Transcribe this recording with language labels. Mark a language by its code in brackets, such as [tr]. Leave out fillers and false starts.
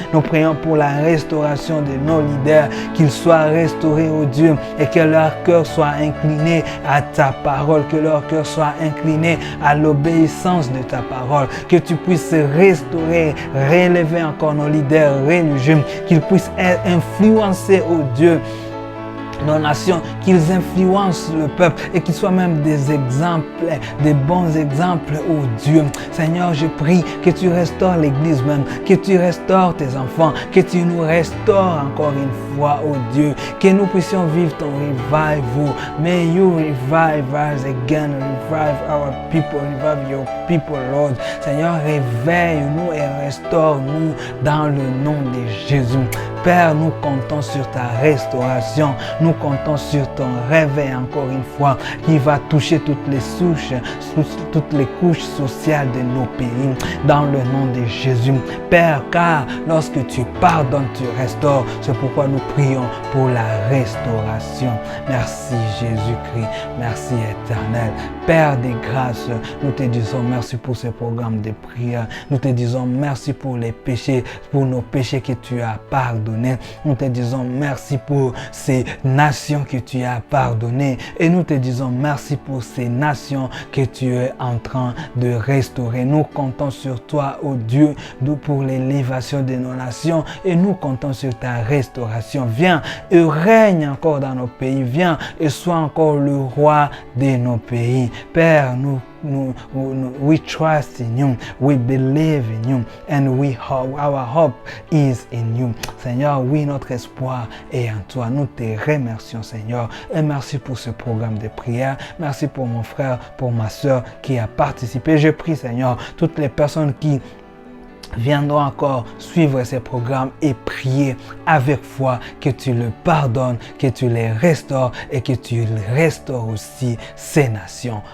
[fr] Nous prions pour la restauration de nos leaders, qu'ils soient restaurés, ô Dieu, et que leur cœur soit incliné à ta parole, que leur cœur soit incliné à l'obéissance de ta parole, que tu puisses restaurer, relever encore nos leaders religieux, qu'ils puissent être influencés, ô Dieu, nos nations, qu'ils influencent le peuple et qu'ils soient même des exemples, des bons exemples, oh Dieu. Seigneur, je prie que tu restaures l'Église même, que tu restaures tes enfants, que tu nous restaures encore une fois, oh Dieu, que nous puissions vivre ton [en] revival. May you revive us again, revive our people, revive your people, Lord. [fr] Seigneur, réveille-nous et restaure-nous dans le nom de Jésus. Père, nous comptons sur ta restauration, nous comptons sur ton réveil encore une fois qui va toucher toutes les couches sociales de nos pays dans le nom de Jésus. Père, car lorsque tu pardonnes, tu restaures. C'est pourquoi nous prions pour la restauration. Merci Jésus-Christ, merci éternel. Père des grâces, nous te disons merci pour ce programme de prière. Nous te disons merci pour les péchés, pour nos péchés que tu as pardonnés. Nous te disons merci pour ces nations que tu as pardonnées et nous te disons merci pour ces nations que tu es en train de restaurer. Nous comptons sur toi, ô Dieu, pour l'élévation de nos nations et nous comptons sur ta restauration. Viens et règne encore dans nos pays. Viens et sois encore le roi de nos pays. Père, nous [en] we trust in you, we believe in you, and our hope is in you. [fr] Seigneur, oui, notre espoir est en toi. Nous te remercions, Seigneur, et merci pour ce programme de prière. Merci pour mon frère, pour ma soeur qui a participé. Je prie, Seigneur, toutes les personnes qui viendront encore suivre ces programmes et prier avec foi, que tu le pardonnes, que tu les restaures et que tu restaures aussi ces nations.